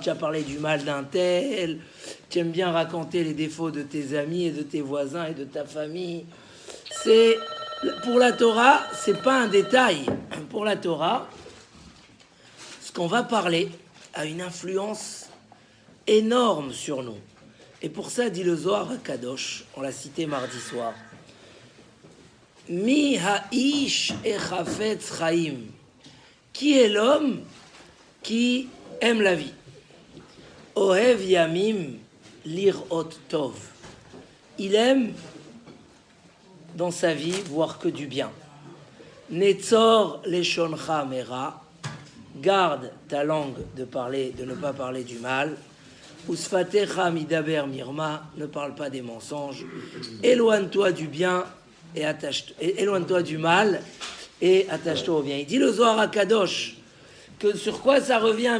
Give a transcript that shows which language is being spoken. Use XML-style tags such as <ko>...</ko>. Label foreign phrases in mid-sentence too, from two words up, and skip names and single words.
<fr>Tu as parlé du mal d'un tel. Tu aimes bien raconter les défauts de tes amis et de tes voisins et de ta famille. Pour la Torah, ce n'est pas un détail. Pour la Torah, ce qu'on va parler a une influence énorme sur nous. Et pour ça, dit le Zohar HaKadosh, on l'a cité mardi soir,</fr> <he>מי האיש החפץ חיים.</he> <fr>Qui est l'homme qui aime la vie?</fr> <he>אוהב ימים לראות טוב.</he> <fr>Il aime dans sa vie voir que du bien.</fr> <he>נצור לשונך מרע.</he> <fr>Garde ta langue de ne pas parler du mal.</fr> <he>ושפתיך מדבר מרמה,</he> <fr>ne parle pas des mensonges. Éloigne-toi du bien et éloigne-toi du mal et attache-toi au bien. Il dit le Zohar HaKadosh que sur quoi ça revient?</fr>